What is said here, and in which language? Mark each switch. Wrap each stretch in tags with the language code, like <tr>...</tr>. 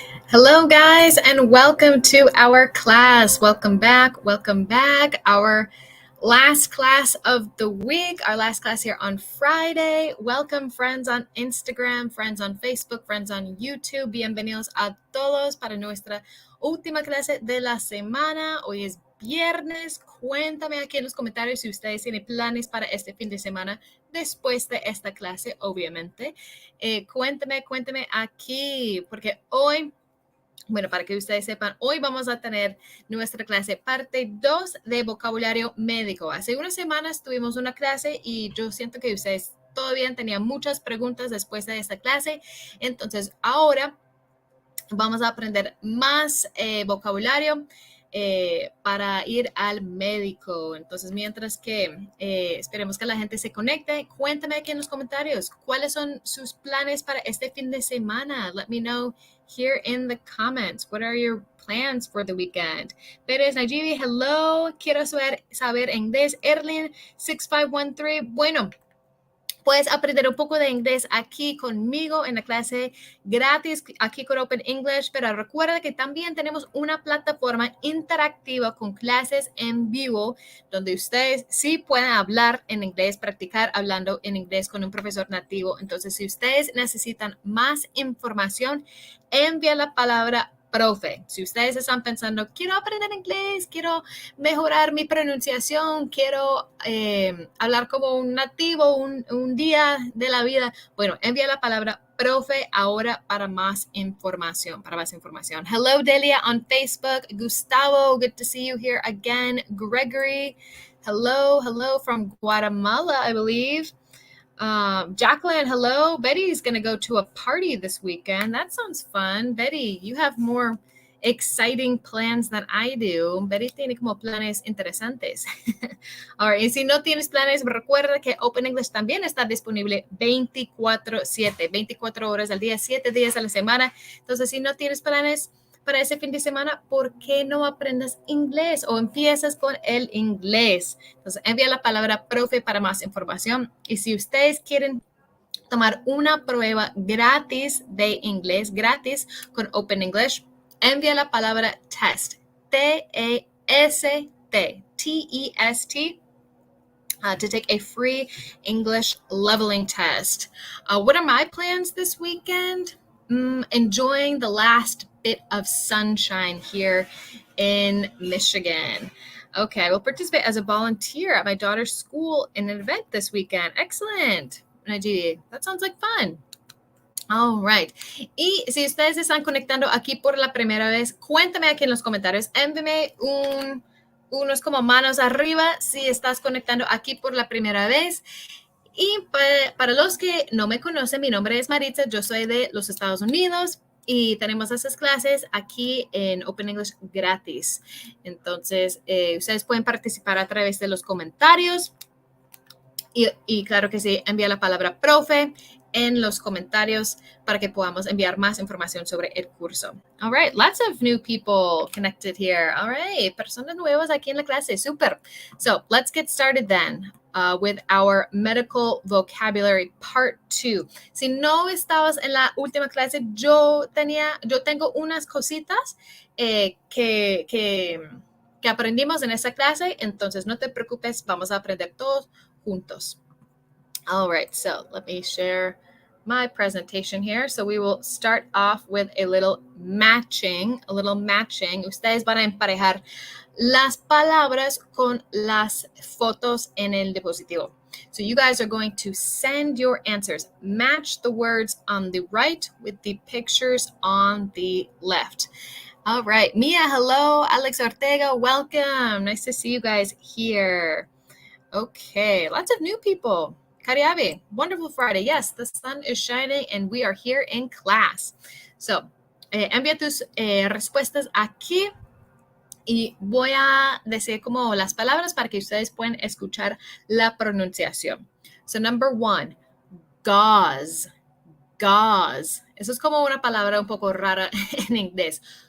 <en>Hello, guys, and welcome to our class. Welcome back. Our last class of the week, our last class here on Friday. Welcome, friends on Instagram, friends on Facebook, friends on YouTube.</en> <es>Bienvenidos a todos para nuestra última clase de la semana. Hoy es viernes. Cuéntame aquí en los comentarios si ustedes tienen planes para este fin de semana después de esta clase, obviamente. Cuéntame aquí, porque hoy, bueno, para que ustedes sepan, hoy vamos a tener nuestra clase parte 2 de vocabulario médico. Hace unas semanas tuvimos una clase y yo siento que ustedes todavía tenían muchas preguntas después de esta clase. Entonces, ahora vamos a aprender más vocabulario para ir al médico. Entonces, mientras que esperemos que la gente se conecte, cuéntame aquí en los comentarios cuáles son sus planes para este fin de semana.</es> <en>Let me know here in the comments. What are your plans for the weekend?</en> <es>Pérez Najibi,</es> <en>hello.</en> <es>Quiero saber inglés. Erlin 6513. Bueno, puedes aprender un poco de inglés aquí conmigo en la clase gratis, aquí con Open English, pero recuerda que también tenemos una plataforma interactiva con clases en vivo, donde ustedes sí pueden hablar en inglés, practicar hablando en inglés con un profesor nativo. Entonces, si ustedes necesitan más información, envía la palabra profe. Si ustedes están pensando, quiero aprender inglés, quiero mejorar mi pronunciación, quiero hablar como un nativo un día de la vida, bueno, envía la palabra profe ahora para más información,</es> <en>Hello,</en> <es>Delia on Facebook.</es> <en>Gustavo, good to see you here again. Gregory, hello from Guatemala, I believe. Jacqueline, hello. Betty's going to go to a party this weekend. That sounds fun. Betty, you have more exciting plans than I do.</en> <es>Betty tiene como planes interesantes.</es> <en>All right,</en> <es>y si no tienes planes, recuerda que Open English también está disponible 24/7, 24 horas al día, 7 días a la semana. Entonces, si no tienes planes para ese fin de semana, ¿por qué no aprendes inglés o empiezas con el inglés? Entonces, envía la palabra profe para más información. Y si ustedes quieren tomar una prueba gratis de inglés, gratis con Open English, envía la palabra test, T-E-S-T, T-E-S-T,</es> <en>to take a free English leveling test. What are my plans this weekend? Enjoying the last bit of sunshine here in Michigan. Okay, I will participate as a volunteer at my daughter's school in an event this weekend. Excellent. That sounds like fun. All right.</en> <es>Y si ustedes se están conectando aquí por la primera vez, cuéntame aquí en los comentarios. Envíame unos como manos arriba si estás conectando aquí por la primera vez. Y para los que no me conocen, mi nombre es Maritza, yo soy de los Estados Unidos y tenemos esas clases aquí en Open English gratis. Entonces, ustedes pueden participar a través de los comentarios y claro que sí, envía la palabra profe en los comentarios para que podamos enviar más información sobre el curso.</es> <en>All right, lots of new people connected here. All right,</en> <es>personas nuevas aquí en la clase, super.</es> <en>So let's get started then with our medical vocabulary part 2.</en> <es>Si no estabas en la última clase, yo tengo unas cositas que aprendimos en esa clase, entonces no te preocupes, vamos a aprender todos juntos.</es> <en>All right, so let me share my presentation here. So we will start off with a little matching.</en> <es>Ustedes van a emparejar las palabras con las fotos en el diapositivo.</es> <en>So you guys are going to send your answers. Match the words on the right with the pictures on the left. All right, Mia, hello. Alex Ortega, welcome. Nice to see you guys here. Okay, lots of new people. Kariabe, wonderful Friday. Yes, the sun is shining and we are here in class.</en> <es>So, envía tus respuestas aquí y voy a decir como las palabras para que ustedes puedan escuchar la pronunciación.</es> <en>So, number 1, gauze. Gauze.</en> <es>Eso es como una palabra un poco rara en inglés.</es>